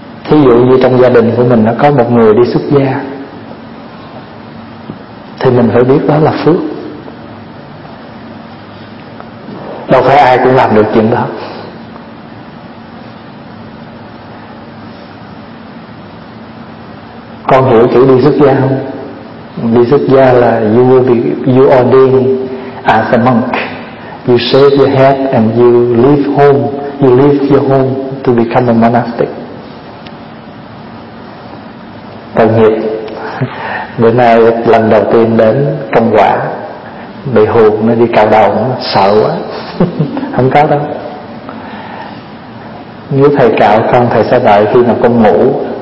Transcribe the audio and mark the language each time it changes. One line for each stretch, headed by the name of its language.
Vietnamese: Ví dụ như trong gia đình của mình nó có một người đi xuất gia thì mình phải biết đó là phước. Đâu phải ai cũng làm được chuyện đó. Con hiểu chữ đi xuất gia không? Đi xuất gia là
English: you will be, you ordain as a monk. You shave your head and you leave home. You leave your home to become a monastic.
Vietnamese: Tội nghiệp. Bữa nay lần đầu tiên đến công quả bị hồn nó đi cào đầu, sợ quá. Không có đâu. Nếu thầy cạo con, thầy sẽ đợi khi nào con ngủ.